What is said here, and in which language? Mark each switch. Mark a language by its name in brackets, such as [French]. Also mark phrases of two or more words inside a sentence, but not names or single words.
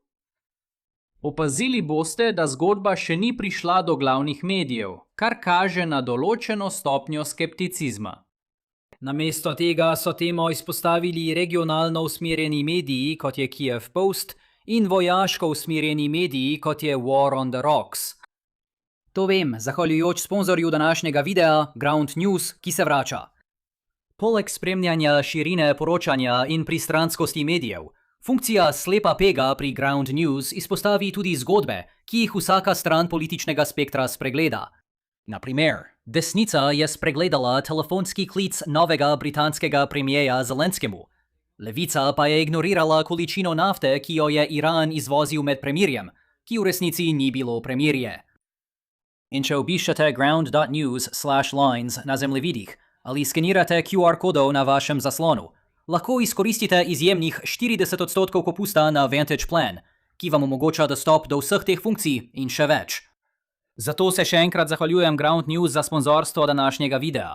[Slovenian] Opazili boste, da zgodba še ni prišla do glavnih medijev, kar kaže na določeno stopnjo skepticizma. Namesto tega so temo izpostavili regionalno usmerjeni mediji, kot je Kiev Post, in vojaško usmerjeni mediji, kot je War on the Rocks. To vem, zahvaljujoč sponzorju današnjega videa, Ground News, ki se vrača. Poleg spremljanja širine poročanja in pristranskosti medijev, funkcija slepa pega pri Ground News izpostavi tudi zgodbe, ki jih vsaka stran političnega spektra spregleda. Na primer, desnica je spregledala telefonski klic novega britanskega premierja Zelenskemu. Levica pa je ignorirala količino nafte, ki jo je Iran izvozil med premirjem, ki v resnici ni bilo premirje. In če obiščete ground.news/lines na zemljevidih ali skenirate QR kodov na vašem zaslonu, lahko izkoristite izjemnih 40% popusta na Vantage Plan, ki vam omogoča dostop do vseh teh funkcij in še več. Zato se še enkrat zahvaljujem Ground News za sponzorstvo današnjega videa.